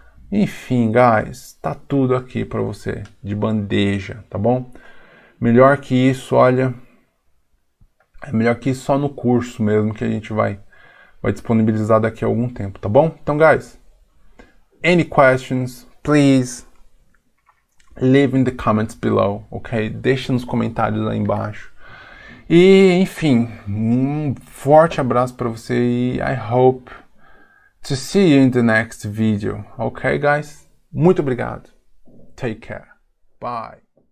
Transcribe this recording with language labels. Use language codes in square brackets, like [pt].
[pt] Enfim, guys, tá tudo aqui para você, de bandeja, tá bom? Melhor que isso, olha, é melhor que isso só no curso mesmo, que a gente vai disponibilizar daqui a algum tempo, tá bom? [en] Então, guys, any questions, please leave in the comments below, ok? [pt] Deixa nos comentários aí embaixo. E, enfim, um forte abraço para você e [en] I hope to see you in the next video. [pt] Ok, guys? Muito obrigado. [en] Take care. Bye.